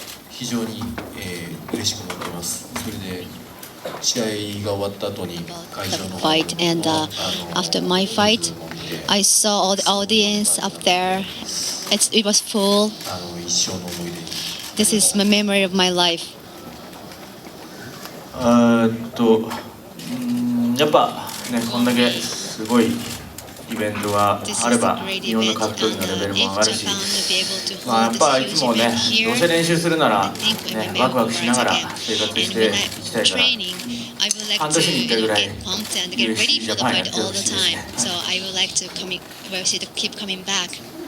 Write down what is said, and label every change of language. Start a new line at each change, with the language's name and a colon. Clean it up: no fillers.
Japanese: 非常に、嬉しく思っています。それで試合が終わった後に会場の
English: fight, and after my fight, I saw all the audience up there. It was full.
Japanese: 一生の思い出に。
English: This is my memory of my life.
Japanese: やっぱね、こんだけすごいイベントがあれば日本の格闘技のレベルも上がるし、まあやっぱいつもね、どうせ練習するならね、ワクワクしながら生活していきたいから、半年に1回ぐらい UFC ジャパンやってほしいですね。
English: So I would like to UFC to keep coming back.